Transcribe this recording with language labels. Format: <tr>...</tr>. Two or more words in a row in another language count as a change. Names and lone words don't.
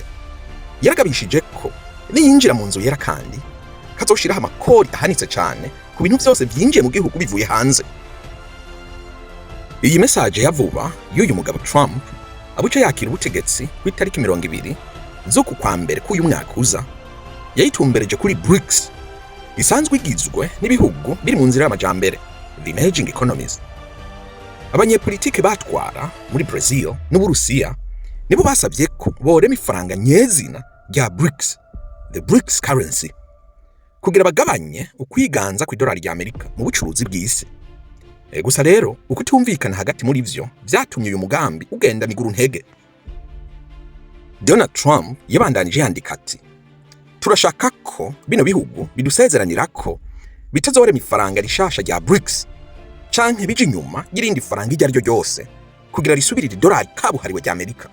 <rn>Yaragabishije ko niyinjira mu nzu yera kandi kazoshiraho amakori ahanitse cyane ku bintu byose byinjiye mu gihugu bivuye hanze. Iyi message yavuba y'uyu mugabo Trump abuca yakira ubutegetsi ku itariki 20 z'uku kwa mbere k'uyu mwaka uza, yayitumbereje kuri BRICS isanzwe igizwe n'ibihugu biri mu nzira y'amajambere,</rn> <en>the emerging economies.</en> <rn>Abanyepolitike batwara muri Brazil n'Uburusiya nibo basabye ko borema ifaranga nyezina rya BRICS,</rn> <en>the BRICS currency,</en> <rn>kugira bagabanye ukwiganza ku idolari ry'Amerika mu bucuruzi bw'isi. Gusa rero ukutumvikana hagati muri vyo vyatumye uyu mugambi ugenda miguru ntege. Donald Trump yabandanije yandika ati: "Turashaka ko bino bihugu bidusezeranira ko bitazorema ifaranga rishasha rya BRICS canke bije inyuma y'irindi faranga iryo aryo ryose kugira risubirire idolari kabuhariwe rya Amerika.</rn>